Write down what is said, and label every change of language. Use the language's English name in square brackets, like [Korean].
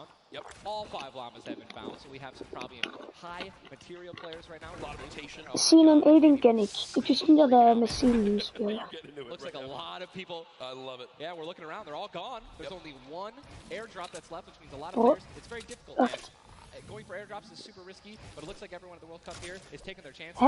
[English] Yep, all 5 llamas have been found, so we have some probably high material players right now. A lot of rotation. [Dutch] Sien en Aiden ken ik. Ik wist niet dat hij met Sien nu spelen. [English] Looks like a lot of people. I love it. Yeah, we're looking around. They're all gone. There's only one airdrop that's left, which means a lot of players. It's very difficult. Going for airdrops is super risky, but it looks like everyone at the World Cup here is taking their chances.